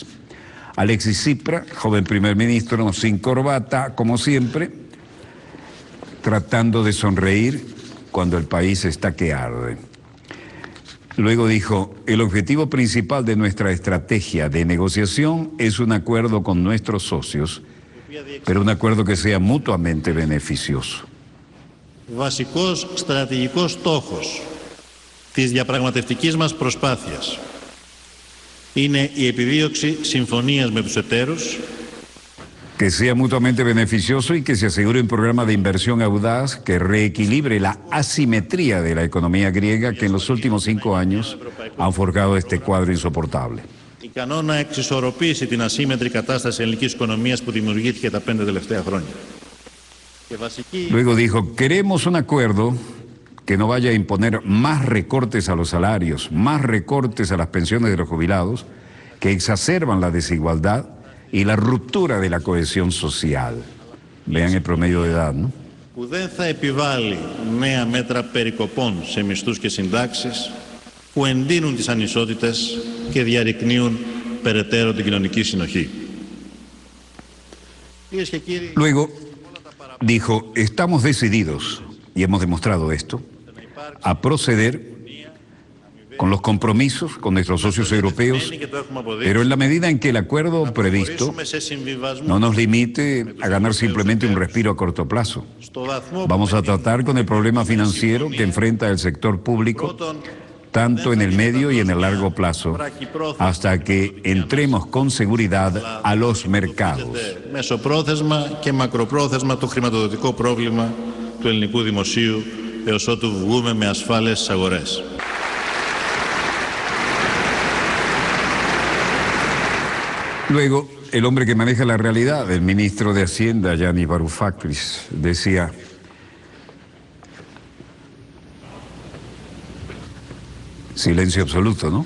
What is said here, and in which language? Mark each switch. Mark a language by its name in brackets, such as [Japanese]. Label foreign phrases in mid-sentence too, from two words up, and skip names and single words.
[Spanish] Alexis Tsipras, joven primer ministro, sin corbata, como siempre, tratando de sonreír cuando el país está que arde. Luego dijo, el objetivo principal de nuestra estrategia de negociación es un acuerdo con nuestros socios, pero un acuerdo que sea mutuamente beneficioso. [Greek] Βασικός στρατηγικός στόχος της διαπραγματευτικής μας προσπάθειας είναι η επιδίωξη συμφωνίας με τους εταίρους, [Spanish] que sea mutuamente beneficioso y que se asegure un programa de inversión audaz que reequilibre la asimetría de la economía griega que en los últimos 5 años han forjado este cuadro insoportable. [Greek] ικανό να εξισορροπήσει την ασύμμετρη κατάσταση ελληνικής οικονομίας που δημιουργήθηκε τα 5 τελευταία χρόνια. [Spanish] Luego dijo, queremos un acuerdo que no vaya a imponer más recortes a los salarios, más recortes a las pensiones de los jubilados, que exacerban la desigualdad y la ruptura de la cohesión social. Vean el promedio de edad, ¿no? [Greek] Που δεν θα επιβάλλει νέα μέτρα περικοπών σε μισθούς και συντάξεις που εντείνουν τις ανισότητες και διαρρικνύουν περαιτέρω την κοινωνική συνοχή. [Spanish] Luego dijo, estamos decididos, y hemos demostrado esto, a proceder con los compromisos con nuestros socios europeos, pero en la medida en que el acuerdo previsto no nos limite a ganar simplemente un respiro a corto plazo. Vamos a tratar con el problema financiero que enfrenta el sector público, tanto en el medio y en el largo plazo, hasta que entremos con seguridad a los mercados. [Greek] Μεσοπρόθεσμα και μακροπρόθεσμα το χρηματοδοτικό πρόβλημα του ελληνικού δημοσίου έως ότου βγούμε με ασφάλειες στις αγορές. [Spanish] Luego, el hombre que maneja la realidad, el ministro de Hacienda, Yannis Varoufakis, decía, silencio absoluto, ¿no?